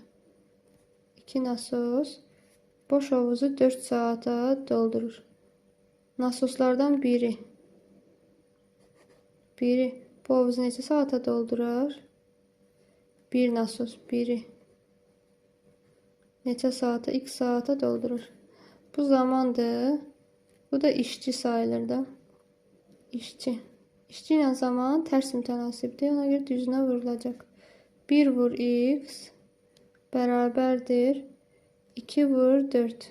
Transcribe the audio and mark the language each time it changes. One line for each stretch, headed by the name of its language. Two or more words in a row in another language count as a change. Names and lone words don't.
Turkish: 2 nasos boş havuzu 4 saate doldurur. Nasoslardan biri bu havuzu neçə saate doldurar? Bir nasos biri neçə saate? X saate doldurur. Bu zamandır. Bu da işçi sayılır da. İşçi. İşçi ile zaman ters mütenasiptir. Ona göre düzüne vurulacak. 1 vur x beraberdir 2 vur 4.